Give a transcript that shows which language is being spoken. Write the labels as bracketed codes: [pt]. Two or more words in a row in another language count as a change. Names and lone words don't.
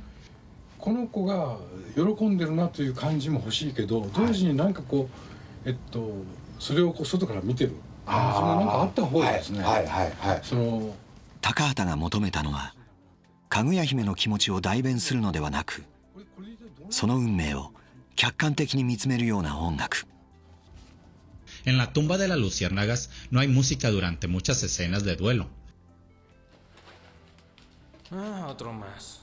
[ja] この子が喜んでるなという感じも欲しいけど、同時になんかこう、それをこう外から見てる感じもなんかあった方がですね。その高畑が求めたのは、かぐや姫の気持ちを代弁するのではなく、その運命を客観的に見つめるような音楽。 [es] En la tumba de las luciérnagas no hay música durante muchas escenas de duelo. Otro más.